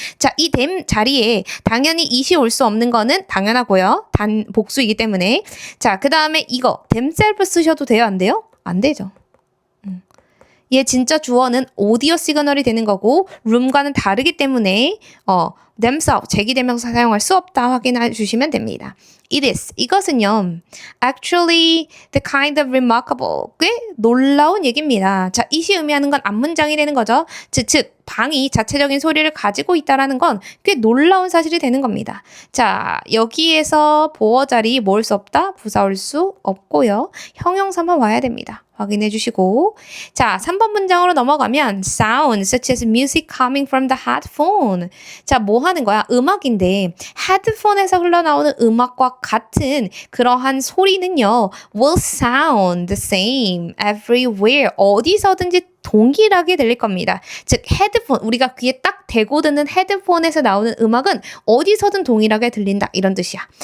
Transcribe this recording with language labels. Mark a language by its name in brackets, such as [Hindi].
[Korean] 자, 이 them 자리에 당연히 it이 올 수 없는 거는 당연하고요. 복수이기 때문에. 자, 그 다음에 이거, themselves 쓰셔도 돼요, 안 돼요? 안 되죠. 얘 진짜 주어는 오디오 시그널이 되는 거고 room과는 다르기 때문에 themselves 제기대명사 사용할 수 없다 확인해 주시면 됩니다. [English] It is, [Korean] 이것은요 [English] actually the kind of remarkable, [Korean] 꽤 놀라운 얘기입니다. 자, it이 의미하는 건 앞문장이 되는 거죠. 즉 방이 자체적인 소리를 가지고 있다는 건 꽤 놀라운 사실이 되는 겁니다. 자, 여기에서 보어 자리 뭐 올 수 없다? 부사 올 수 없고요. 형용사만 와야 됩니다. 확인해 주시고. 자, 3번 문장으로 넘어가면 [English] sound such as music coming from the headphone. [Korean] 자, 뭐 하는 거야? 음악인데 헤드폰에서 흘러나오는 음악과 같은 그러한 소리는요 [English] will sound the same everywhere. [Korean] 어디서든지 동일하게 들릴 겁니다. 즉 헤드폰, 우리가 귀에 딱 대고 듣는 헤드폰에서 나오는 음악은 어디서든 동일하게 들린다, 이런 뜻이야.